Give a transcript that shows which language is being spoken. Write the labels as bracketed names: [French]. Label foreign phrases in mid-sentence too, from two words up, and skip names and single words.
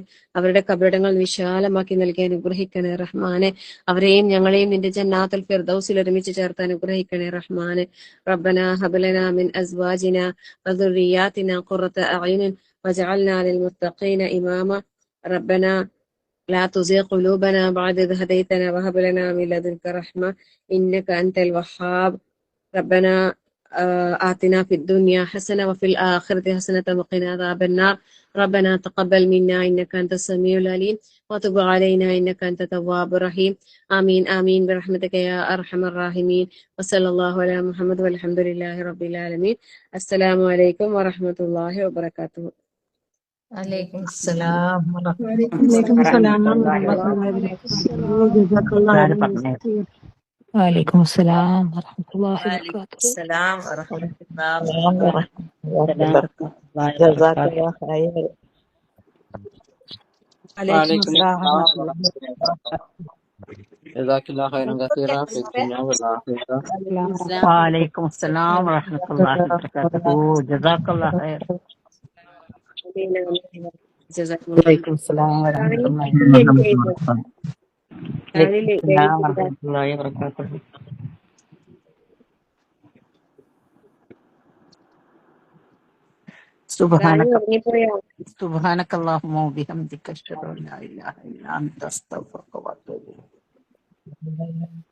[Malayalam] അവരുടെ കബറിടങ്ങൾ വിശാലമാക്കി നൽകി അനുഗ്രഹിക്കണേ റഹ്മാനെ. അവരെയും ഞങ്ങളെയും നിന്റെ ജന്നാത്തുൽ ഫിർദൗസിൽ ഒരുമിച്ച് ചേർത്ത് അനുഗ്രഹിക്കണേ റഹ്മാനെ. [Arabic] ربنا هب لنا من أزواجنا وذرياتنا قرة أعين واجعلنا للمتقين إماما. റബ്ബനാ لا تزغ قلوبنا بعد إذ هديتنا وهب لنا من لدنك رحمة إنك أنت الوهاب. ربنا آتنا في الدنيا حسنة وفي الآخرة حسنة وقنا عذاب النار. ربنا تقبل منا إنك أنت السميع العليم وتب علينا إنك أنت التواب الرحيم. آمين آمين برحمتك يا أرحم الراحمين. وصلى الله على محمد والحمد لله رب العالمين. السلام عليكم ورحمة الله وبركاته. وعليكم السلام وعليكم سلام ورحمة الله وبركاته. جزاك الله خيرا. وعليكم السلام ورحمة الله وعليكم وبركاته. السلام ورحمة الله جزاك الله خير. وعليكم السلام ورحمة الله وبركاته. جزاك الله خيرا كثيرا في الدنيا والآخرة. وعليكم السلام ورحمة الله وبركاته. جزاك الله خير. جزاكم الله. وعليكم السلام ورحمة الله وبركاته. سبحانك اللهم وبحمدك أشهد أن لا إله إلا أنت أستغفرك وأتوب إليك.